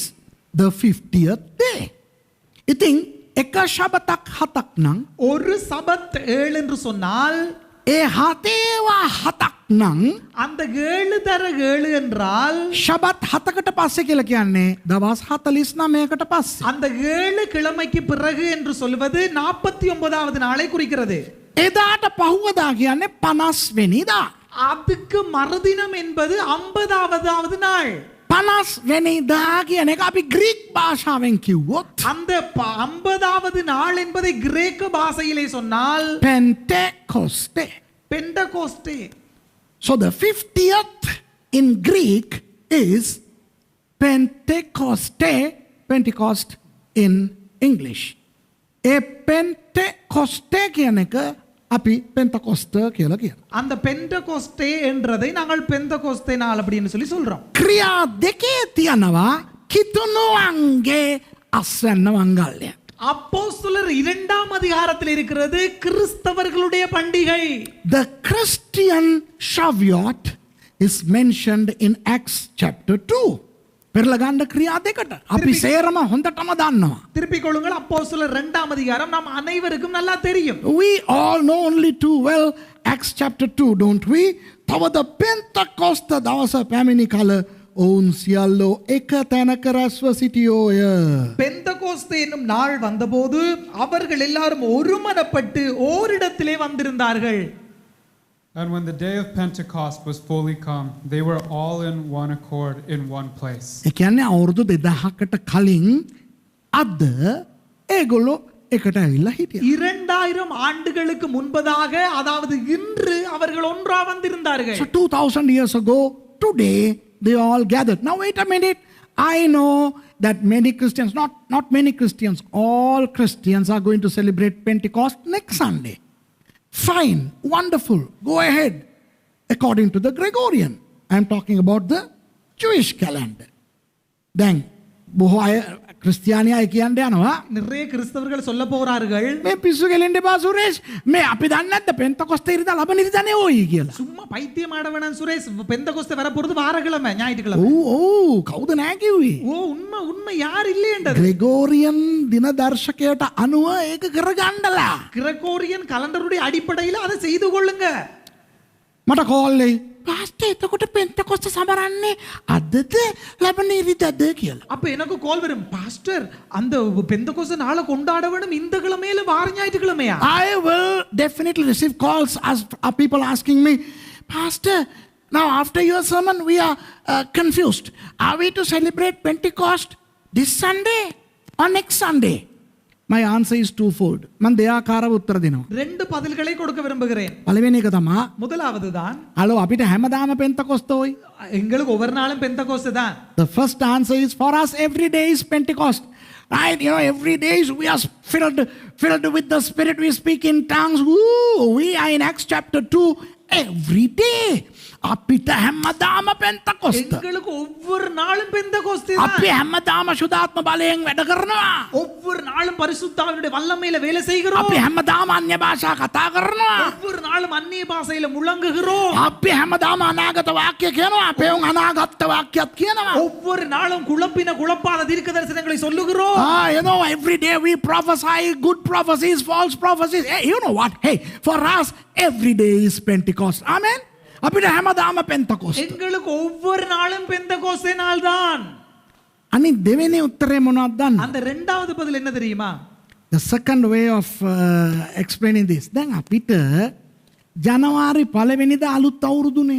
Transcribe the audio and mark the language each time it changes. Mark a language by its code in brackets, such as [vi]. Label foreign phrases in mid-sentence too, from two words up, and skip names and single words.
[en] The 50th day. [si] ඉතින් එක ශබතක් 7ක් නම් [ta] ஒரு சபத் 7 என்று சொன்னால் [si] ඒ හතේවා 7ක් නම් [ta] அந்த 7 தர 7 என்றால் [si] ශබත් 7කට පස්සේ කියලා කියන්නේ දවස් 49කට පස්සේ. [ta] அந்த 7 கிழமைக்கு பிறகு என்று சொல்வது 49வது நாளை குறிக்கிறது. [si] එදාට පහුවදා කියන්නේ 50 වෙනිදා. [ta] அதுக்கு மறுதினம் என்பது 50வது நாள். [si] 50 වෙනිදා කියන එක අපි ග්‍රීක් භාෂාවෙන් කිව්වොත් [ta] அந்த 50வது நாள் என்பதை கிரேக்க பாஷையிலே சொன்னால் Pentecoste. பெண்டகோஸ்டே. [en] So the 50th in Greek is Pentecoste, Pentecost in English. [si] A Pentecoste කියන එක අපි Pentecost කියලා කියනවා. [ta] அந்த பெண்டகோஸ்டே என்றதை நாங்கள் பெந்தகோஸ்தே நாள் அப்படின்னு சொல்லி சொல்றோம். [si] ක්‍රියා දෙකේ තියනවා කිතුණුවන්ගේ අස්වැන්න මංගල්‍ය. [ta] அப்போஸ்தலர் 2ஆம் அதிகாரத்தில் இருக்கிறது கிறிஸ்தவர்களுடைய பண்டிகை. [en] The Christian Shavuot is mentioned in Acts chapter 2. [si] පෙරලගන්න ක්‍රියා දෙකට. අපි සේරම හොඳටම දන්නවා. [ta] திருப்பிக் கொள்ளுங்கள், அப்போஸ்தலர் 2ஆம் அதிகாரம் நாம் அனைவருக்கும் நல்லா தெரியும். [en] We all know only too well Acts chapter 2, don't we? [si] තවද පෙන්තකොස්ත දවස පැමිණි කල ඔවුන් සියල්ලෝ එක තැනක රැස්ව සිටියෝය. [ta] பெந்தகோஸ்தே என்னும் நாள் வந்தபோது அவர்கள் எல்லாரும் ஒருமனப்பட்டு ஓரிடத்திலே வந்திருந்தார்கள். [en] And when the day of Pentecost was fully come, they were all in one accord in one place. [si] ඒ කියන්නේ අවුරුදු 2000කට කලින් අද ඒගොල්ලෝ එකට ඇවිල්ලා හිටියා. [ta] 2000 ஆண்டுகளுக்கு முன்பதாக, அதாவது இன்று அவர்கள் ஒன்றா வந்திருந்தார்கள். [en] So 2000 years ago, today they all gathered. Now wait a minute. I know that many Christians, not many Christians, all Christians are going to celebrate Pentecost next Sunday. Fine, wonderful, go ahead. According to the Gregorian. I am talking about the Jewish calendar. Then, [si] බොහෝ අය ක්‍රිස්තියානි අය කියන්න යනවා [ta] நிறைய கிறிஸ்தவர்கள் சொல்ல போகிறார்கள், [si] මේ පිස්සු ගෙලෙන්න එපා සුරේෂ්, මේ අපි දන්නේ නැද්ද පෙන්තකොස්තේ ඉරිදා ලබන ඉරිදා නෙවෙයි කියලා. [ta] சும்மா பைத்தியம் ஆட வேணாம் சுரேஷ், பெந்தகோஸ்தே வர போறது வாரக்கிழமை, ஞாயிற்றுக்கிழமை. [si] ඔව් කවුද නෑ කිව්වේ? [ta] ஓ உண்மை உண்மை யார் இல்லையென்றது. [si] Gregorian දින දර්ශකයට අනුව ඒක කරගන්නලා. [ta] கிரகோரியன் கலண்டருடைய அடிப்படையில் அதை செய்து கொள்ளுங்க. [si] මට කෝල් එයි. පාස්ටර් එතකොට පෙන්තකොස්ත සමරන්නේ අදද ලබන ඉරිදාද කියලා. [ta] அப்ப எனக்கு கால் வரும், பாஸ்டர் அந்த பெந்தகோஸ்தே நாளை கொண்டாட வேணும் இந்த கிழமையில வார ஞாயிற்றுக்கிழமையா? [en] I will definitely receive calls as people asking me, Pastor, now after your sermon we are confused. Are we to celebrate Pentecost this Sunday or next Sunday? My answer is twofold. [si] මම දෙආකාරව උත්තර දෙනවා. [ta] ரெண்டு பதில்களை கொடுக்க விரும்புகிறேன். [si] පළවෙනි එක තමයි [ta] முதலாவது தான், [si] හලෝ අපිට හැමදාම පෙන්තකොස්තෝයි. [ta] எங்களுக்கு ஒவ்வொரு நாளும் பெந்தகோஸ்தே தான். [en] The first answer is for us every day is Pentecost. Right? You know, every day we are filled with the Spirit. We speak in tongues. Woo! We are in Acts chapter 2 every day. [si] අපිට හැමදාම පෙන්තකොස්ත. [ta] எங்களுக்கு ஒவ்வொரு நாளும் பெந்தகோஸ்தே தான். [si] අපි හැමදාම ශුද්ධාත්ම බලයෙන් වැඩ කරනවා. [ta] ஒவ்வொரு நாளும் பரிசுத்தாவினுடைய வல்லமையில வேலை செய்கிறோம். [si] අපි හැමදාම අන්‍ය භාෂා කතා කරනවා. [ta] ஒவ்வொரு நாளும் அந்நிய பாஷையில முழங்குகிறோம். [si] අපි හැමදාම අනාගත වාක්‍ය කියනවා. අපේ උන් අනාගත වාක්‍යත් කියනවා. [ta] ஒவ்வொரு நாளும் குழப்பாத தீர்க்க தரிசனங்களை சொல்லுகிறோம். [en] You know, every day we prophesy good prophecies, false prophecies. Hey, you know what? Hey, for us, every day is Pentecost. [si] Amen. අපිට හැමදාම පෙන්තකොස්ත. [ta] எங்களுக்கு ஒவ்வொரு நாளும் பெந்தகோஸ்தே நாள் தான். [si] අනිත් දෙවෙනි උත්තරේ මොනවද දන්නවද? [ta] அந்த இரண்டாவது பதில் என்ன தெரியுமா? [en] The second way of explaining this. [si] දැන් අපිට ජනවාරි 1 වෙනිදා අලුත් අවුරුදුනේ.